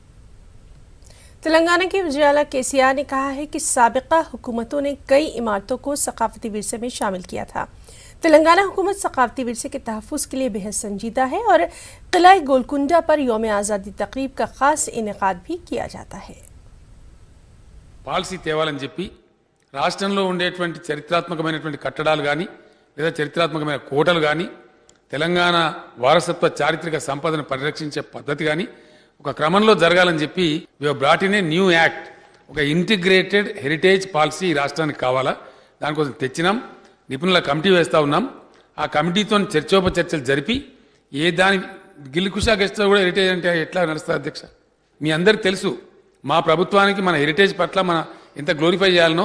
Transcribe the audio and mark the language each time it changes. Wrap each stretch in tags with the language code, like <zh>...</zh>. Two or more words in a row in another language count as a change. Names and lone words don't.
<ur>تلنگانہ کے وزیر اعلیٰ KCR نے کہا ہے کہ سابقہ حکومتوں نے کئی عمارتوں کو ثقافتی ورثے میں شامل کیا تھا. تلنگانہ حکومت ثقافتی ورثے کے تحفظ کے لیے بہت سنجیدہ ہے اور قلعہ گولکنڈہ پر یوم آزادی تقریب کا خاص انعقاد بھی کیا جاتا ہے.</ur> <te>పాలసీ తేవాలని చెప్పి రాష్ట్రంలో ఉండేటువంటి చరిత్రాత్మకమైనటువంటి కట్టడాలు కానీ లేదా చరిత్రాత్మకమైన కోటలు కానీ తెలంగాణ వారసత్వ చారిత్రక సంపదను పరిరక్షించే పద్ధతి కానీ ఒక క్రమంలో జరగాలని చెప్పి</te> <en>we have brought in a new act.</en> <te>ఒక</te> <en>integrated heritage policy</en> <te>ఈ రాష్ట్రానికి కావాలా, దానికోసం తెచ్చినాం. నిపుణుల కమిటీ వేస్తూ ఉన్నాం. ఆ కమిటీతో చర్చోపచర్చలు జరిపి ఏ దాని గిల్లికుషా గెస్ట్లో కూడా హెరిటేజ్ అంటే ఎట్లా నడుస్తుంది అధ్యక్ష? మీ అందరికి తెలుసు మా ప్రభుత్వానికి మన హెరిటేజ్ పట్ల మన ఎంత గ్లోరిఫై చేయాలనో.</te>